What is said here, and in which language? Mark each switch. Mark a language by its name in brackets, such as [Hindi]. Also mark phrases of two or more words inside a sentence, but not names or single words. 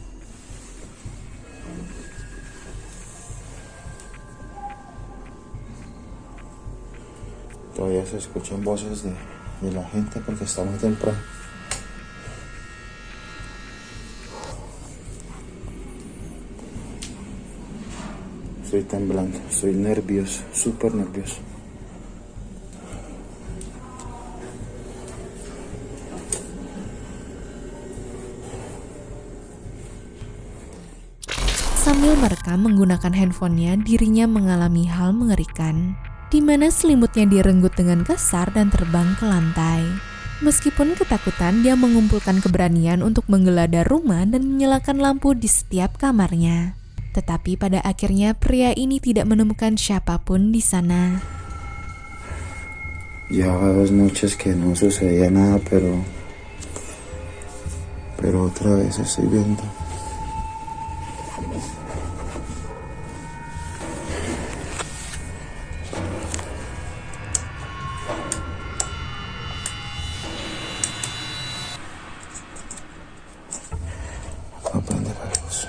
[Spanish] Todavía se escuchan voces de la gente porque está muy temprano. Estoy temblando, estoy nervioso, súper nervioso. [Indonesian] Sambil merekam menggunakan handphonenya, dirinya mengalami hal mengerikan, di mana selimutnya direnggut dengan kasar dan terbang ke lantai. Meskipun ketakutan, dia mengumpulkan keberanian untuk menggeledah rumah dan menyalakan lampu di setiap kamarnya. Tetapi pada akhirnya pria ini tidak menemukan siapapun di sana. [Spanish] Llevaba 2 noches que no sucedía nada, pero otra vez estoy viendo. Voy a prender la luz.